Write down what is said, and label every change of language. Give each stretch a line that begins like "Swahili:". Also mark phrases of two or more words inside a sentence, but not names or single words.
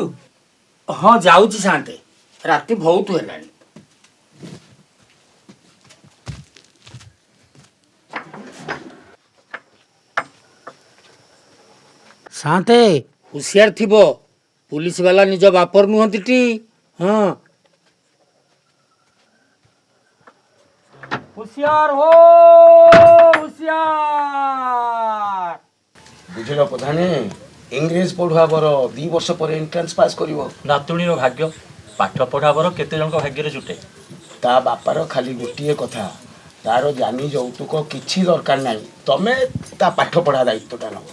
Odia: ହଁ ଯାଉଛି ସାନ୍ତେ, ରାତି ବହୁତ ହେଲାଣି। ସାନ୍ତେ ହୁସିଆର ଥିବ, ପୁଲିସ ବାଲା ନିଜ ବାପର ନୁହନ୍ତି ଟି। ହଁ
Hindi: हुशियार हो हुशियार।
Odia: ବୁଝିଲ ପ୍ରଧାନେ, ଇଂରେଜ ପଢୁଆ ବର 2 ବର୍ଷ ପରେ ଏଣ୍ଟ୍ରାନ୍ସ ପାସ୍ କରିବ। ନାତୁଣୀର ଭାଗ୍ୟ, ପାଠ ପଢ଼ା ବର କେତେ ଜଣଙ୍କ ଭାଗ୍ୟରେ ଜୁଟେ। ତା ବାପାର ଖାଲି ଗୋଟିଏ କଥା, ତାର ଜାନି ଯୌତୁକ କିଛି ଦରକାର ନାହିଁ, ତମେ ତା ପାଠ ପଢା ଦାୟିତ୍ୱଟା ନେବ।